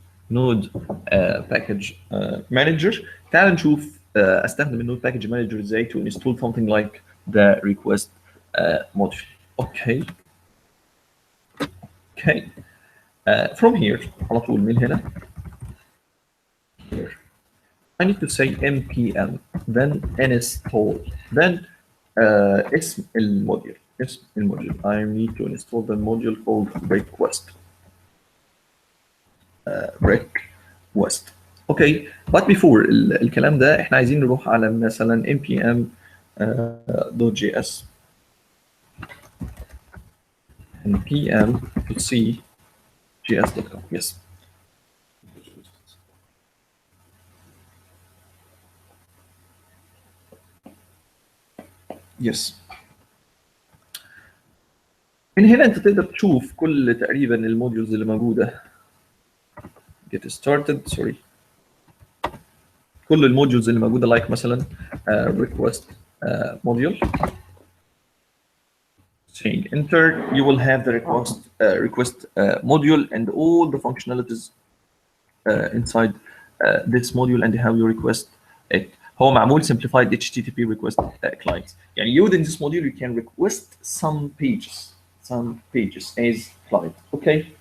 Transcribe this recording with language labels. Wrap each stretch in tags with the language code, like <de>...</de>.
<ar>نود باكج مانجر. تعال نشوف استخدم النود باكج مانجر ازاي</ar> <en>to install something like the request module. Okay. Okay. from here</en> <ar>على طول من هنا here.</ar> <en>I need to say npm then install then</en> <ar>اسم الموديول.</ar> <en>I need to install the module called request. request. Okay. but before</en> <ar>الكلام ده احنا عايزين نروح على مثلا npm .js npm.c.js.com.</ar> <en>yes. yes.</en> <ar>من هنا انت تقدر تشوف كل تقريبا الموديولز اللي موجوده.</ar> <en>get started sorry.</en> <ar>كل الموديولز اللي موجوده like مثلا request module.</ar> <en>saying enter you will have the request module and all the functionalities inside this module and how you request it.</en> <ar>هو معمول</ar> <en>simplified HTTP request client. يعني within this module you can request some pages as client. Okay.</en>